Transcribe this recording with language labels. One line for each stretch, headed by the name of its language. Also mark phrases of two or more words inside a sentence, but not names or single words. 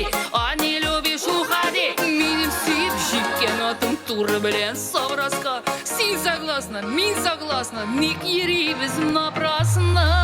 Russian: А не любишь, уходи
Tatar: Минем сөйіп жеккен атым туры белән Совраска Син согласна, мин согласна Ник йөрибез напрасно